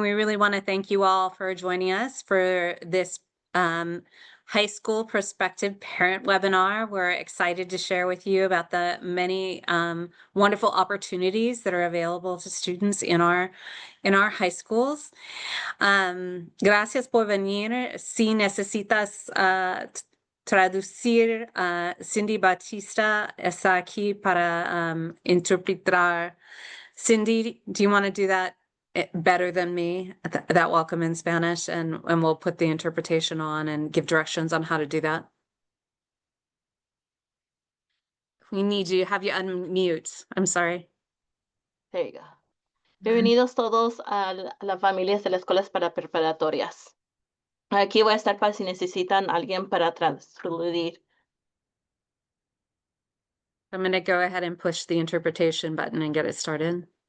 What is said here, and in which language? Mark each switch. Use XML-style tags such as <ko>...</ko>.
<en>We really want to thank you all for joining us for this high school prospective parent webinar. We're excited to share with you about the many wonderful opportunities that are available to students in our high schools.</en> <es>Gracias por venir. Si necesitas traducir, Cindy Batista está aquí para interpretar.</es> <en>Cindy, do you want to do that better than me, that welcome in Spanish, and we'll put the interpretation on and give directions on how to do that? We need you, have you unmute. I'm sorry. There you go.</en> <es>Bienvenidos todos a las familias de las escuelas para preparatorias. Aquí voy a estar para si necesitan alguien para traducir.</es> <en>I'm going to go ahead and push the interpretation button and get it started.</en>